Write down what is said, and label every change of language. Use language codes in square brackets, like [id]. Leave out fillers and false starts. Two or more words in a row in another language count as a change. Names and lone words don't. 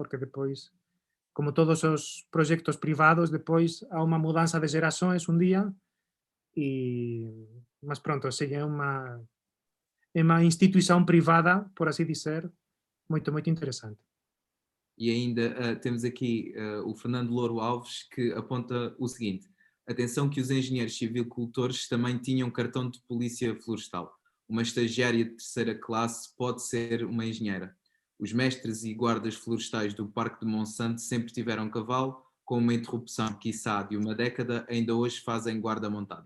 [gl] Porque depois, como todos os proxectos privados, depois há unha mudanza de xerações un día, mas pronto, é unha instituición privada, por así dizer, moito, moito interesante. [pt] E ainda temos aqui o Fernando Louro Alves, que aponta o seguinte: atenção que os engenheiros civicultores também tinham cartão de polícia florestal. Uma estagiária de terceira classe pode ser uma engenheira. Os mestres e guardas florestais do Parque de Monsanto sempre tiveram cavalo, com uma interrupção, quiçá, de uma década, ainda hoje fazem guarda montada.